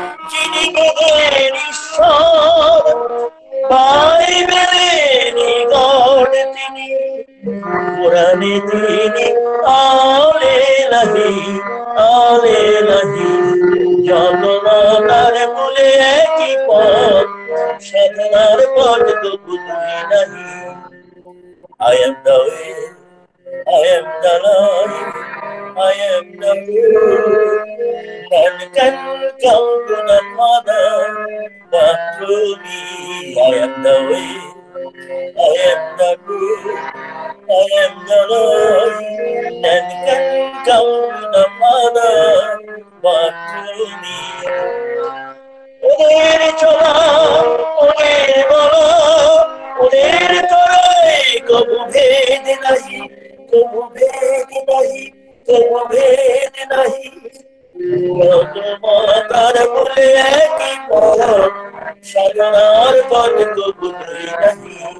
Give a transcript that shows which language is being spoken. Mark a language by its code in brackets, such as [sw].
[bn] যিনি বেদের ঈশ্বর, বাইবেলেরই গড তিনি, কোরআনে তিনি আল-এলাহি, আল-এলাহি, যত মতার মূলে একই পথ, সাধনার পথ তো বুঝি নাহি। [en] I am the way, I am the light, I am the truth. None can come to the Father but through me. I am the way, I am the truth, I am the light. None can come to the Father but through me. [bn] ওদের চলা, ওদের বলা, ওদের তরাই কবু ভেদ নাহি, কবু ভেদ নাহি, কবু ভেদ নাহি, যত মতার মূলে একই পথ, সাধনার পথ কবু দুই নাহি।